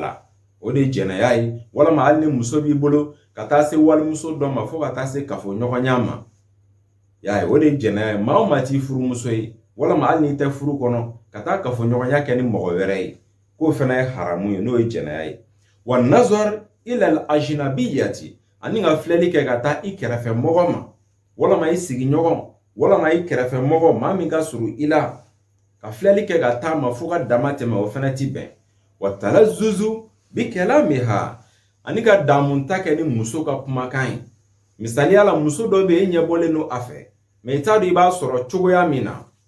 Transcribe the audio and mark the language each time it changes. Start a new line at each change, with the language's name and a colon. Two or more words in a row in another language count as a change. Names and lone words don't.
Bambara: la o de ye jɛnɛya ye walama hali ni muso b'i bolo ka taa se walimuso dɔ ma fo ka taa se kafoɲɔgɔnya ma y'a ye o de ye jɛnɛya ye maa o maa t'i furumuso ye walama hali n'i tɛ furu kɔnɔ ka taa kafoɲɔgɔnya kɛ ni mɔgɔ wɛrɛ ye k'o fana ye haramu ye n'o ye jɛnɛya ye
Arabic: و نظر إلى الأجنبيات
Bambara: ani ka filɛli kɛ ka taa i kɛrɛfɛ mɔgɔ ma walama i sigiɲɔgɔn walama i kɛrɛfɛ mɔgɔ maa min ka surun i la ka filɛli kɛ ka taa ma fo ka dama tɛmɛ o fana ti bɛn
Arabic: و تلذذ ب كلامها
Bambara: ani ka damunta kɛ ni muso ka kumakan ye misaliya la muso dɔ bɛ e ɲɛbɔlen no a fɛ mais i t'a dɔn i b'a sɔrɔ cogoya min na